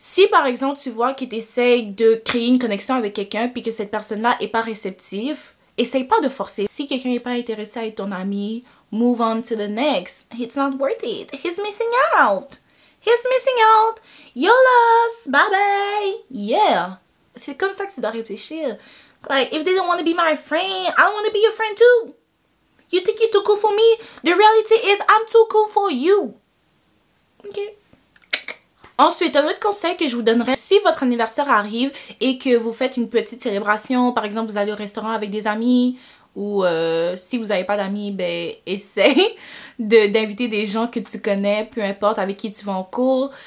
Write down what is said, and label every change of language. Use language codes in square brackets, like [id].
[fr] Si par exemple tu vois que tu essaies de créer une connexion avec quelqu'un puis que cette personne-là est pas réceptive, essaye pas de forcer. Si quelqu'un n'est pas intéressé à être ton ami, [en] move on to the next. It's not worth it. He's missing out. He's missing out. You're lost. Bye bye. Yeah. [fr] C'est comme ça que tu dois réfléchir. [en] Like, if they don't want to be my friend, I don't want to be your friend too. You think you're too cool for me? The reality is I'm too cool for you. Okay. [fr] Ensuite, un autre conseil que je vous donnerais, si votre anniversaire arrive et que vous faites une petite célébration, par exemple vous allez au restaurant avec des amis ou si vous n'avez pas d'amis, ben essaye d'inviter des gens que tu connais, peu importe avec qui tu vas en cours.